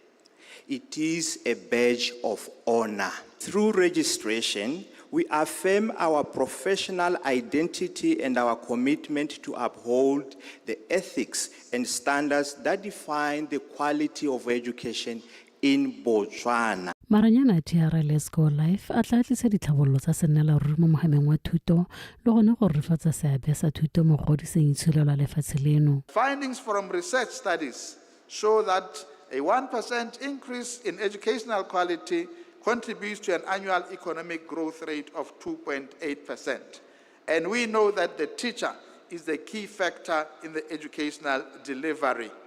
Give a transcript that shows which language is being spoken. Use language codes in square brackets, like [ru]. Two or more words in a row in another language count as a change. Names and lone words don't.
[en] It is a badge of honor. Through registration, we affirm our professional identity and our commitment to uphold the ethics and standards that define the quality of education in Botswana. [tn] Maranyana TRLS Go Live a tla tlisa ditlhabololo tsa senela ruri mo mogameng wa thuto le gone go rifatsa seabe sa thuto mo godiseng itsholelo la lefatshe leno. [en] Findings from research studies show that a 1% increase in educational quality contributes to an annual economic growth rate of 2.8%. And we know that the teacher is the key factor in the educational delivery.